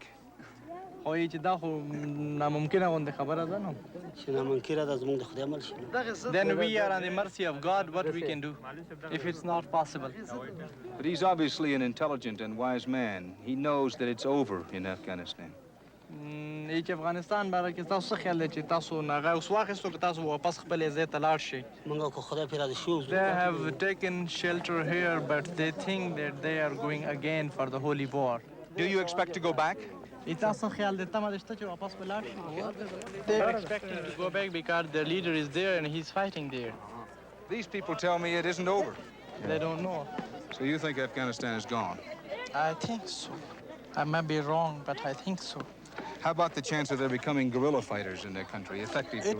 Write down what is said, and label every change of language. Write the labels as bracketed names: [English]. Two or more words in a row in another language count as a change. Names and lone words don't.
[English] Then we are on the mercy of God, what we can do, if it's not possible. But he's obviously an intelligent and wise man. He knows that it's over in Afghanistan. [Pashto] Afghanistan باره کې تاسو څه خیال دی چې تاسو هغه اوس واخیستو که تاسو واپس خپل ځای ته لاړ شئ. [English] They have taken shelter here, but they think that they are going again for the holy war. Do you expect to go back? [Pashto] تاسو خیال دی تمه دې شته چې واپس به لاړ شئ. [English] They're expecting to go back because their leader is there and he's fighting there. These people tell me it isn't over. They don't know. So you think Afghanistan is gone? I think so. I might be wrong, but I think so. How about the chance of there becoming guerrilla fighters in their country, effective guerrilla